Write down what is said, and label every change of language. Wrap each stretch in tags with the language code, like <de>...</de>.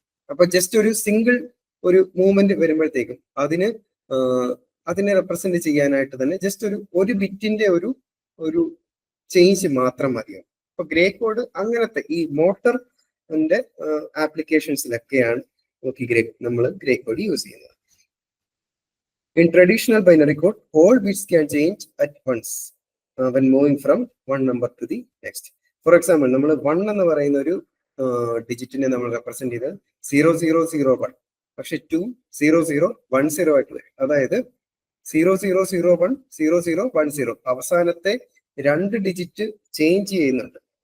<ml>അപ്പൊ ജസ്റ്റ് ഒരു സിംഗിൾ ഒരു മൂവ്മെന്റ് വരുമ്പോഴത്തേക്കും അതിനെ റെപ്രസെന്റ് ചെയ്യാനായിട്ട് തന്നെ ജസ്റ്റ് ഒരു ബിറ്റിന്റെ ഒരു ചേഞ്ച് മാത്രം മതിയാവും. അപ്പൊ ഗ്രേ കോഡ് അങ്ങനത്തെ ഈ മോട്ടറിന്റെ ആപ്ലിക്കേഷൻസിലൊക്കെയാണ് നമ്മൾ ഗ്രേ കോഡ് യൂസ് ചെയ്യുന്നത്.</ml> <en>In traditional binary code, all bits can change at once when moving from one number to the next. For example,</en> <ml>നമ്മൾ 1 എന്ന് പറയുന്ന ഒരു ഡിജിറ്റിനെ നമ്മൾ റെപ്രസെന്റ് ചെയ്ത് 0001, പക്ഷെ 2 0010 ആയിട്ട് വരും. അതായത് 0001 0010 അവസാനത്തെ 2 ഡിജിറ്റ് ചേഞ്ച് ചെയ്യുന്നുണ്ട്.</ml>